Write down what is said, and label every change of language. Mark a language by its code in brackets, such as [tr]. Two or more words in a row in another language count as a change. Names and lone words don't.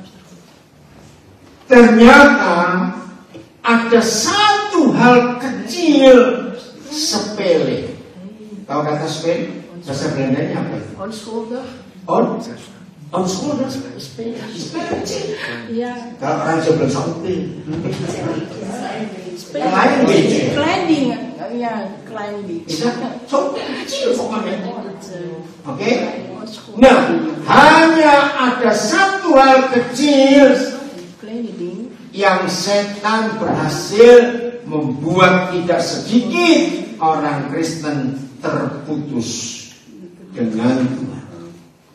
[id] Ternyata ada satu hal kecil sepele. Tahu kata sepele? Bahasa Belandanya apa itu? Onschuldig. Onschuldig? Sepele kecil. Ja. Kalau orang Jawa bilang sepele. [nl] Klein beetje. Klein dingen. Ja, klein beetje. [id] Sepele kecil pokoknya. Oke? Nah, hanya ada satu hal kecil yang setan berhasil membuat tidak sedikit orang Kristen terputus dengan Tuhan.